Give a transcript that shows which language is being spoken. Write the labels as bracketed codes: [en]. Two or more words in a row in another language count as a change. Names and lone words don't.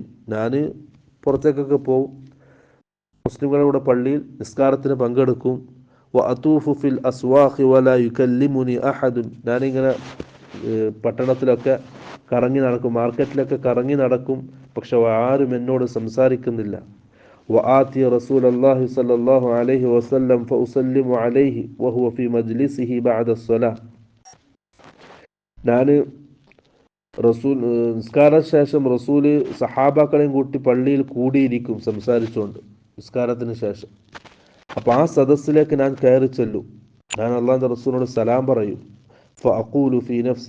[ml] ഞാൻ പുറത്തേക്കൊക്കെ പോവും, മുസ്ലിംകളുടെ കൂടെ പള്ളിയിൽ നിസ്കാരത്തിന് പങ്കെടുക്കും. [ar] وأطوف في الأسواق ولا يكلمني أحد. [ml] ഞാനിങ്ങനെ പട്ടണത്തിലൊക്കെ കറങ്ങി നടക്കും, മാർക്കറ്റിലൊക്കെ കറങ്ങി നടക്കും, പക്ഷെ ആരും എന്നോട് സംസാരിക്കുന്നില്ല. [ar] وآتي رسول الله صلى الله عليه وسلم فأسلم عليه وهو في مجلسه بعد الصلاة. [ml] ഞാൻ നിസ്കാര ശേഷം റസൂല് സഹാബാക്കളെയും കൂട്ടി പള്ളിയിൽ കൂടിയിരിക്കും സംസാരിച്ചുകൊണ്ട് നിസ്കാരത്തിന് ശേഷം. അപ്പോൾ ആ സദസ്സിലേക്ക് ഞാൻ കയറി ചെല്ലും, ഞാൻ അള്ളാഹുവിൻ്റെ റസൂലിനോട് സലാം പറയും. [ar] فأقول في نفسي.